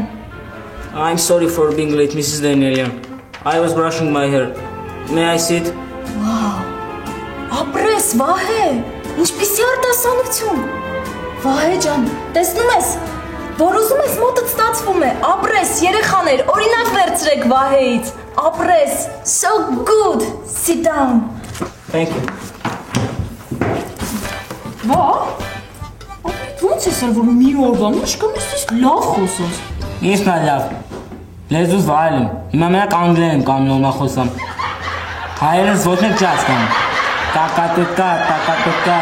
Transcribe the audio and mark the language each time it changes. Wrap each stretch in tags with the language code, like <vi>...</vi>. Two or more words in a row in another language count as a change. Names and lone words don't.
<en>I'm sorry for being late, Mrs. Danielian. I was brushing my hair. May I sit?</en> <hy>Wow, ապրես, Վահե, ինչպիսի արտասանություն, Վահե ջան, տեսնում ես, որ ուզում ես մոտդ ստացվում է, ապրես, երեխաներ, օրինակ վերցրեք Վահեից, ապրես,</hy> <en>so good, sit down. Thank you.</en> <hy>Վա, ոնց ես որ մի օրվա մեջ կամ ես լավ խոսես։ Ինչ նա լավ։ Լեզուս վայել եմ։ Հիմա մենակ անգլերեն եմ կամ նորմալ խոսամ։ Հայերենս ոչ մեկ չի հասկանում։ Տակատուկա։</hy>